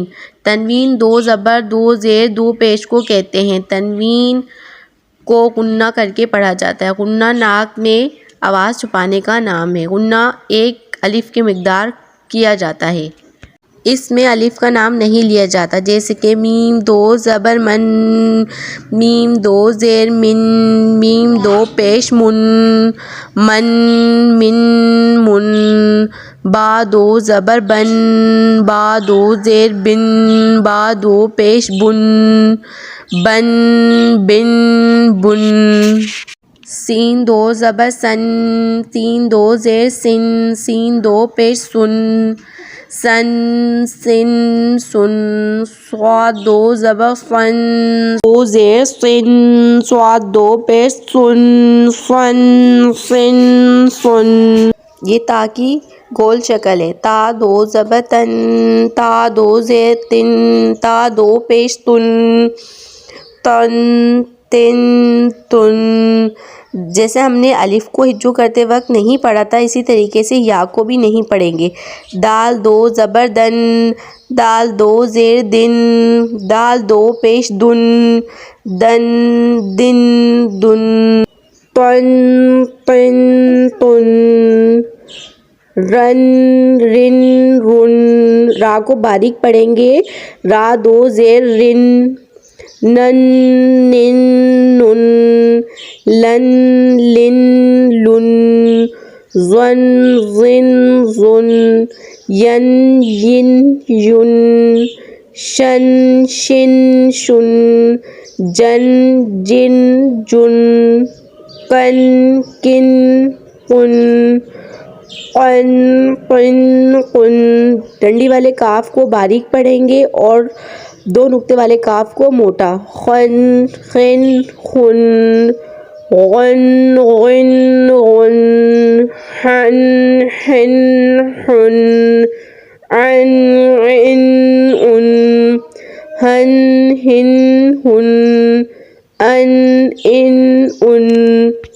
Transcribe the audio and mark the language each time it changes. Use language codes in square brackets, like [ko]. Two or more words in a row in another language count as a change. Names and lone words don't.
[ur] تنوین دو زبر دو زیر دو پیش کو کہتے ہیں۔ تنوین کو غنہ کر کے پڑھا جاتا ہے۔ غنہ ناک میں آواز چھپانے کا نام ہے۔ غنہ ایک الف کی مقدار کیا جاتا ہے۔ اس میں الف کا نام نہیں لیا جاتا، جیسے کہ میم دو زبر من، میم دو زیر من، میم دو پیش من، من من من۔ با دو زبر بن، با دو زیر بن، با دو پیش بن، بن بن بن۔ سین دو زبر سن، سین دو زیر سن، سین دو پیش سن، سن سن سن۔ صاد دو زبر صن، دو زیر سن، صاد دو پیش سن، سن سن سن۔ یہ تا کی گول شکل ہے۔ تا دو زبر تن، تا دو زیر تن، تا دو پیش تن، تن تن تن۔ جیسے ہم نے الف کو ہجو کرتے وقت نہیں پڑھا تھا، اسی طریقے سے یا کو بھی نہیں پڑھیں گے۔ دال دو زبر دن، دال دو زیر دن، دال دو پیش دن، دن دن دن۔ تن تن تن۔ رن رن رن۔ را کو باریک پڑھیں گے۔ را دو زیر رن، نن نن نن، لن لن لن۔ ظن ظن ظن، ین ین ین، شن شن شن، جن جن جن، کن کن کن، قن قن قن۔ ڈنڈی والے کاف کو باریک پڑھیں گے اور دو نقطے والے کاف کو موٹا۔ خن خن خن، غن غن غن، حن حن حن، عن عن عن، ہن ہن ہن، ان ان ان۔